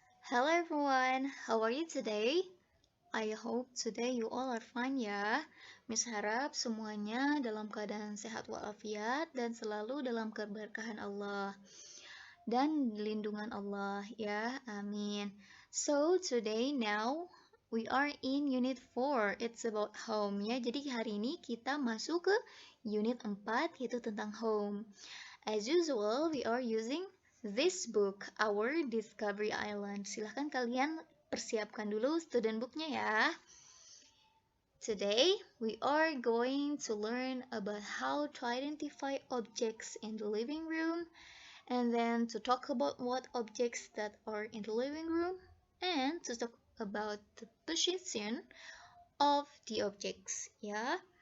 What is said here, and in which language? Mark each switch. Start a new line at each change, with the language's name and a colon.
English: Hello everyone, how are you today? I hope today you all are fine ya.
Indonesian: Miss harap semuanya dalam keadaan sehat walafiat dan selalu dalam keberkahan Allah dan lindungan Allah ya. Amin.
English: So today now we are in unit 4. It's about home ya.
Indonesian: Jadi hari ini kita masuk ke unit 4 yaitu tentang home.
English: As usual, we are using this book, Our Discovery Island.
Indonesian: Silahkan kalian persiapkan dulu student booknya ya.
English: Today, we are going to learn about how to identify objects in the living room, and then to talk about what objects that are in the living room, and to talk about the position of the objects, yeah?